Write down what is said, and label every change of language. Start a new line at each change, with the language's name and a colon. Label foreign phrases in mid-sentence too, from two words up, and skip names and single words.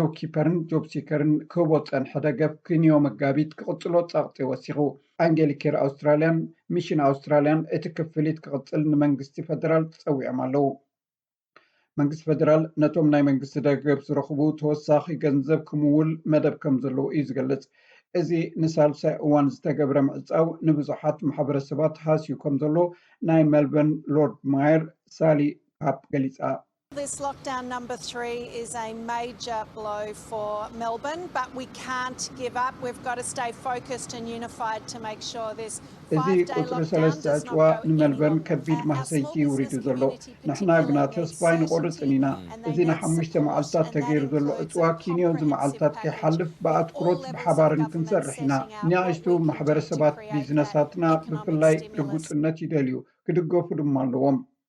Tigrinya: ኪፐርን ጆብ ሲከርን ክህቦ ፀንሐ ደገፍ ክንዮ መጋቢት ክቕፅሎ ፀቕጢ ወሲኹ ኣንጌሊኬር ኣውስትራልያን ሚሽን ኣውስትራልያን እቲ ክፍሊት ክቕፅል ንመንግስቲ ፌደራል ፀዊዖም ኣለዉ መንግስቲ ፌደራል ነቶም ናይ መንግስቲ ደገፍ ዝረኽቡ ተወሳኺ ገንዘብ ክምውል መደብ ከም ዘለዉ እዩ ዝገልጽ እዚ ንሳልሳይ እዋን ዝተገብረ ምዕፃው ንብዙሓት ማሕበረሰባት ሃስዩ ከም ዘሎ ናይ ሜልበርን ሎርድ ማየር ሳሊ ካፕ ገሊፃ
English: This lockdown number 3 is a major blow for Melbourne, but we can't give up. We've got to stay focused and unified to make sure this 5-day lockdown does not go any longer.
Tigrinya: ከቢድ ማህሰይቲ ውሪዱ ዘሎ ንሕና ግና ተስፋይ ንቆርፅን ኢና እዚ ን5 መዓልትታት ተገይሩ ዘሎ እፅዋ ኪንዮ ዝመዓልትታት ከይሓልፍ ብኣትኩሮት ብሓባርን ክንሰርሕ ኢና ንኣሽቱ ማሕበረሰባት ቢዝነሳትና ብፍላይ ርጉፅነት ይደልዩ ክድገፉ ድማ ኣለዎም